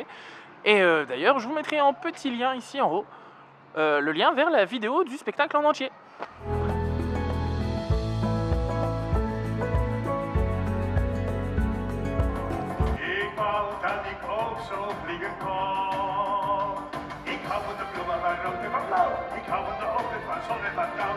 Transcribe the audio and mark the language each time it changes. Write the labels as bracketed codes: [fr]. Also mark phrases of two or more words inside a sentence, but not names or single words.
[fr] Et d'ailleurs, je vous mettrai en petit lien ici en haut le lien vers la vidéo du spectacle en entier. [nl] Ik hou van de ochtend van zon en van dauw.